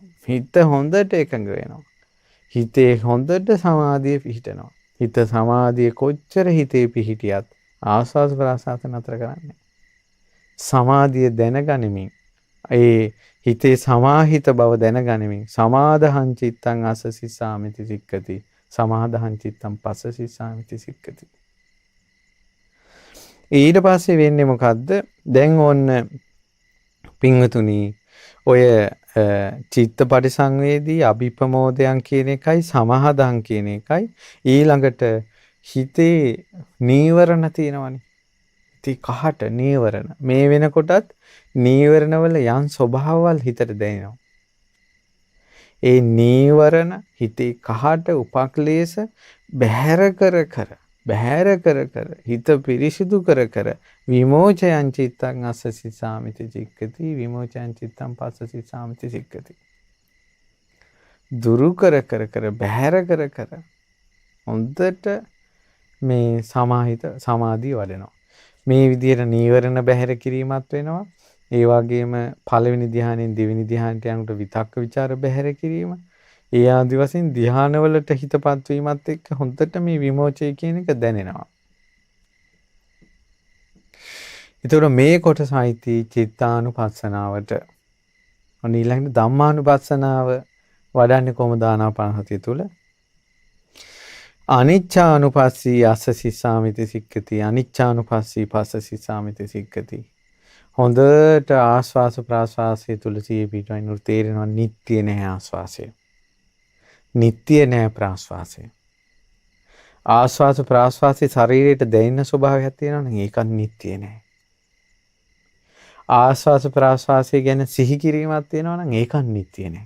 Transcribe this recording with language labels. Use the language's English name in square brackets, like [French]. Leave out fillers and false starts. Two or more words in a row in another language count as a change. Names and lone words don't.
[Sinhala] හිත හොඳට එකඟ වෙනවා. හිතේ හොඳට සමාධිය පිහිටනවා. හිත සමාධිය කොච්චර හිතේ පිහිටියත් ආස්වාද ප්‍රාසාත නතර කරන්නේ. සමාධිය දැනගනිමින් ඒ හිතේ සමාහිත බව දැනගනිමින් [Pali] සමාදහං චිත්තං අස්ස සිස්සාමිති සික්කති. සමාදහං චිත්තං පස්ස සිස්සාමිති සික්කති. [Sinhala] ඊට පස්සේ වෙන්නේ මොකද්ද? දැන් ඕන්න පින්වතුනි ඔය [Pali] චිත්ත පරිසංවේදී [Sinhala] අභිප්‍රමෝදයන් කියන එකයි සමාහදං කියන එකයි ඊළඟට හිතේ නීවරණ තියෙනවනේ. ඉතින් කහට නීවරණ මේ වෙනකොටත් නීවරණවල යම් ස්වභාවවල් හිතට දැනෙනවා. ඒ නීවරණ හිතේ කහට උපක්ලේශ බැහැර කර හිත පිරිසිදු කර [Pali] විමෝචයන් චිත්තං අස්ස සිස්සාමිති සික්කති. විමෝචයන් චිත්තං පස්ස සිස්සාමිති සික්කති. [Sinhala] දුරු කර බැහැර කර හොඳට මේ සමාධිය වඩනවා. මේ විදිහට නීවරණ බැහැර කිරීමත් වෙනවා. ඒ වගේම පළවෙනි ධ්‍යානෙන් දෙවෙනි ධ්‍යානට යනකොට විතක්ක ਵਿਚාර බැහැර කිරීම. ඒ ආදි වශයෙන් ධ්‍යානවලට හිතපත් වීමත් එක්ක හොඳට මේ විමෝචය කියන එක දැනෙනවා. ඒතකොට මේ කොටසයිති චිත්තානුපස්සනාවට. ඊළඟට ධම්මානුපස්සනාව වඩන්නේ කොහොමද ආනාපානසතිය තුළ? [Pali] අනිච්චානුපස්සී අස්ස සිස්සාමිති සික්කති. අනිච්චානුපස්සී පස්ස සිස්සාමිති සික්කති. [Sinhala] හොඳට ආස්වාස ප්‍රාස්වාසය තුළ සිහිය පිටවන්න තේරෙනවා නිට්ටිය නැහැ ආස්වාසය. නිට්ටිය නැහැ ප්‍රාස්වාසය. ආස්වාස ප්‍රාස්වාසයේ ශරීරයට දැනෙන ස්වභාවයක් තියෙනවා නම් ඒකත් නිට්ටිය නැහැ. ආස්වාස ප්‍රාස්වාසය ගැන සිහි කිරීමක් තියෙනවා නම් ඒකත් නිට්ටිය නැහැ.